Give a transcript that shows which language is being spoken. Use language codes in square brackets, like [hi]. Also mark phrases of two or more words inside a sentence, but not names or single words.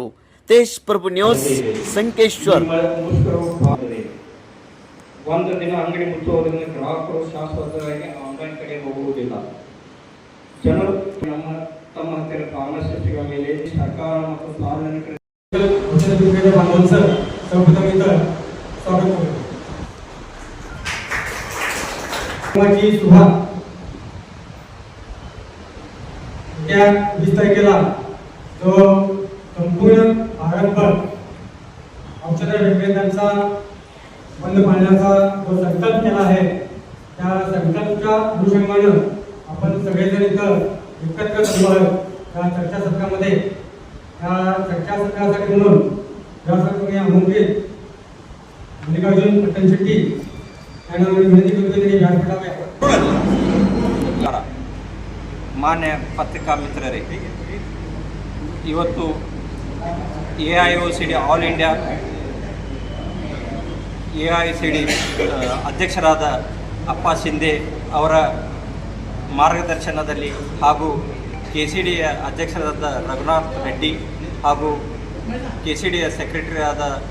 [kn] ತೇಜ್ ಪ್ರಭು ನ್ಯೂಸ್, ಸಂಕೇಶ್ವರ್. ಒಂದು ದಿನ ಅಂಗಡಿ ಮುಚ್ಚುವುದರಿಂದ ಗ್ರಾಹಕರು ಶಾಶ್ವತವಾಗಿ ಆನ್ಲೈನ್ ಕಡೆ ಹೋಗುವುದಿಲ್ಲ. ಜನರು ತಮ್ಮ ಹತ್ತಿರ ಫಾರ್ಮಸಿಸ್ಟ್ಗಳ ಮೇಲೆ ಸರ್ಕಾರ ಮತ್ತು ಸಾರ್ವಜನಿಕರ [mr] त्या 20 तारखेला जो संपूर्ण भारतभर औषध विक्रेत्यांचा बंद पाडण्याचा जो संकल्प केला आहे, त्या संकल्पाच्या अनुषंगानं आपण सगळेजण इथं एकत्र जमलो आहोत. त्या चर्चासत्रामध्ये त्या चर्चासत्रासाठी म्हणून ज्यासाठी मी आमंत्रित मल्लिकार्जुन पट्टणशेट्टी यांना विनंती करतो की व्यासपीठावर [kn] ಮಾನ್ಯ ಪತ್ರಿಕಾ ಮಿತ್ರರೇ, ಇವತ್ತು ಎಐಒಸಿಡಿ ಆಲ್ ಇಂಡಿಯಾ ಎಐಸಿಡಿ ಅಧ್ಯಕ್ಷರಾದ ಅಪ್ಪ ಶಿಂದೆ ಅವರ ಮಾರ್ಗದರ್ಶನದಲ್ಲಿ ಹಾಗೂ ಕೆಸಿಡಿಯ ಅಧ್ಯಕ್ಷರಾದ ರಘುನಾಥ್ ರೆಡ್ಡಿ ಹಾಗೂ ಕೆಸಿಡಿಯ ಸೆಕ್ರೆಟರಿ ಆದ